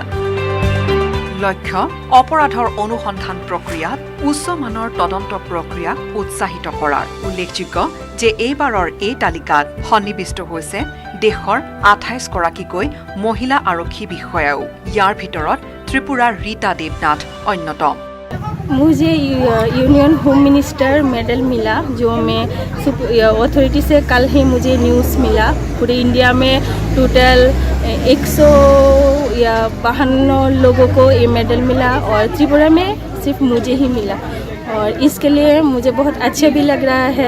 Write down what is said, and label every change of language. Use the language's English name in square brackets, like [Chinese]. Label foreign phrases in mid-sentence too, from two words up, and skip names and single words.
[Assamese] লক্ষ্য অপৰাধৰ অনুসন্ধান প্ৰক্ৰিয়াত উচ্চমানৰ তদন্ত প্ৰক্ৰিয়াক উৎসাহিত কৰাৰ। উল্লেখযোগ্য যে এইবাৰৰ এই তালিকাত সন্নিৱিষ্ট হৈছে দেশৰ 28 গৰাকীকৈ মহিলা আৰক্ষী বিষয়াও। ইয়াৰ ভিতৰত ত্ৰিপুৰাৰ ৰীতা দেৱনাথ অন্যতম। [Hindi] मुझे यूनियन होम मिनिस्टर मेडल मिला, जो मैं अथॉरिटी से कल ही मुझे न्यूज़ मिला। पूरे इंडिया में टोटल 152 लोगों को ये मेडल मिला और त्रिपुरा में सिर्फ मुझे ही मिला, और इसके लिए मुझे बहुत अच्छा भी लग रहा है।